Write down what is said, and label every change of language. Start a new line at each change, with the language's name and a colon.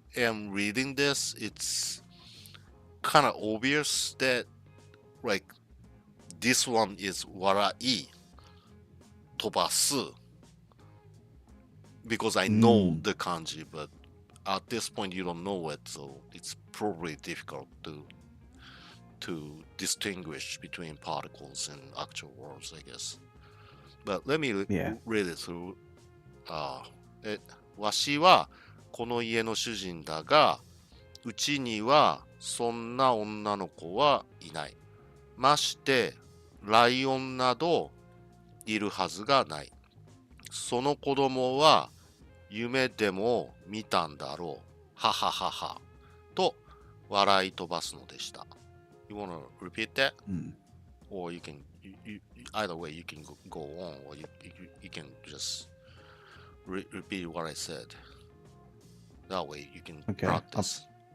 English: am reading this, it's kind of obvious that like this one is warai tobasu because I know the kanji, but at this point you don't know it, so it's probably difficult to distinguish between particles and actual words, I guess. But let me Yeah. read it through.
Japanese: わしはこの家の主人だが、うちにはそんな女の子はいない。まして、ライオンなどいるはずがない。その子供は夢でも見たんだろう。はははは。と笑い飛ばすのでした。
English: You wanna repeat that? Or you can, either way, you can go on, or you can just repeat what I said. That way you can practice.